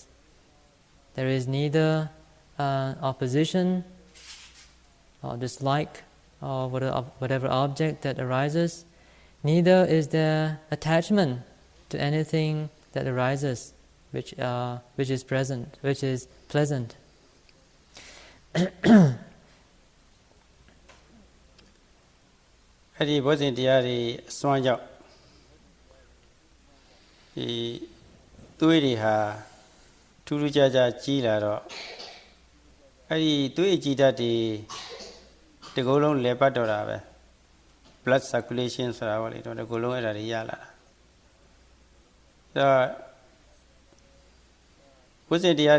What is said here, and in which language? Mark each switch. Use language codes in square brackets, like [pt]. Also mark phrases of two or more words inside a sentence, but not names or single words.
[en] There is neither opposition or dislike or whatever object that arises. Neither is there attachment to anything that arises, which is present, which is pleasant. [my] အဲ့ဒီဘောဇဉ်တရားတွေအစွမ်းကြောင့်ဒီသွေးတွေဟာထူးထူးခြားခြားကြီးလာတော့အဲ့ဒီသွေးအကြည်ဓာတ်တွေဒီကုလုံးလဲပတ်တော့တာပဲ [en] blood circulation [my] ဆိုတာပေါ့လေတော့ဒီကုလုံးအဲ့ဒါတွေရလာတာဒါဘောဇဉ်တရား